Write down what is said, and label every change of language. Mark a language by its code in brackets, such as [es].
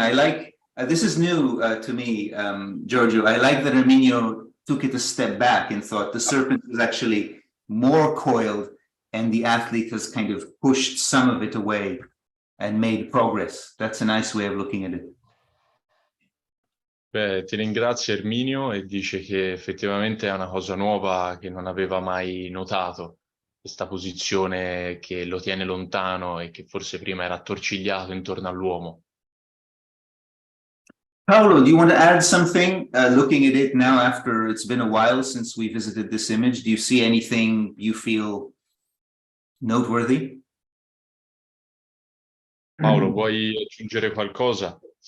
[en] I like, this is new to me, Giorgio. I like that Erminio took it a step back and thought the serpent is actually more coiled and the athlete has kind of pushed some of it away and made progress. That's a nice way of looking at it. [it] Beh, ti ringrazio Erminio, e dice che effettivamente è una cosa nuova che non aveva mai notato, questa posizione che lo tiene lontano e che forse prima era attorcigliato intorno all'uomo. [en] Paolo, do you want to add something? Looking at it now after it's been a while since we visited this image, do you see anything you feel noteworthy? [it] Paolo, vuoi aggiungere qualcosa?